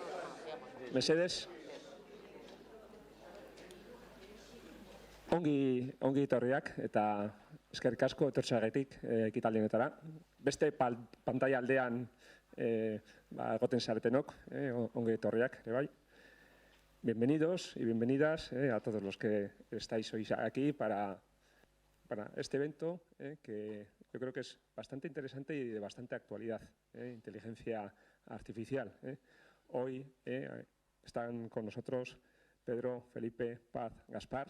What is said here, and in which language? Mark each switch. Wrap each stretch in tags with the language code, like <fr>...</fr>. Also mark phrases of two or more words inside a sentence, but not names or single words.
<eu>Mesedes. Ongi etorriak eta eskerrik asko etortzeagatik ekitaldietara. Beste pantaila aldean egoten zaretenok, ongi etorriak ere bai.</eu> <es>Bienvenidos y bienvenidas a todos los que estáis hoy aquí para este evento que yo creo que es bastante interesante y de bastante actualidad, inteligencia artificial. Hoy están con nosotros Pedro, Felipe, Paz, Gaspar.</es>